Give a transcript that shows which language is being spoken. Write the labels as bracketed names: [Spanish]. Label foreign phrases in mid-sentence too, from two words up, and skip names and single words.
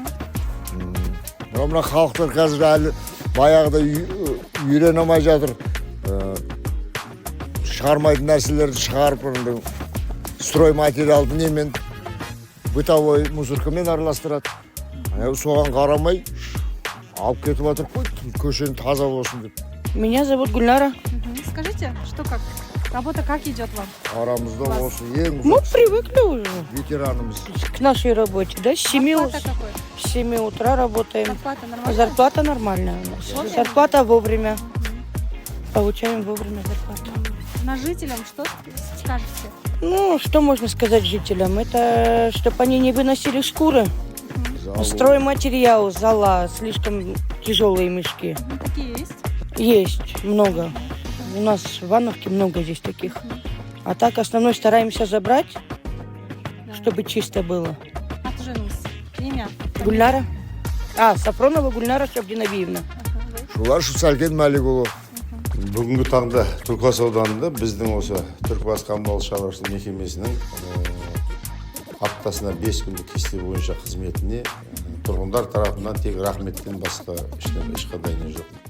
[Kazakh] Мына халықтар қазір әлі баяғыда үйрене алмай жатыр. Шығармайтын нәрселерді шығарып, строй материалды немен, [Russian] бытовой мусоркамен [Kazakh] араластырады. Соған қарамай алып кетіп жатыр, көшені таза болсын деп. [Russian] Меня зовут Гульнара. Скажите, что как? Работа как идет вам? [Kazakh] Арамызда осы ең [Russian] Мы привыкли уже [Kazakh] ветеранымыз. [Russian] к нашей работе, да? С 7 утра работаем. Зарплата нормальная? Зарплата нормальная у нас. Вовремя? Зарплата вовремя. Получаем вовремя зарплату. На жителям что скажете? Ну, что можно сказать жителям? Это чтобы они не выносили шкуры. Стройматериал, зола, слишком тяжелые мешки. Такие есть? Есть много. У нас в Ивановке много здесь таких. А так основной стараемся забрать, чтобы чисто было. [Kazakh] Аты-жөніңіз? Имя? Гульнара. Сафронова Гульнара Шабдинабиевна. Шулар Шусалкен Маликұлы. Бүгінгі таңда Түлкібас ауданында біздің осы Түлкібас коммуналдық шаруашылық мекемесінің аптасына 5 күндік кесте бойынша қызметіне тұрғындар тарапынан тек рахметтен басқа ешқандай не жоқ.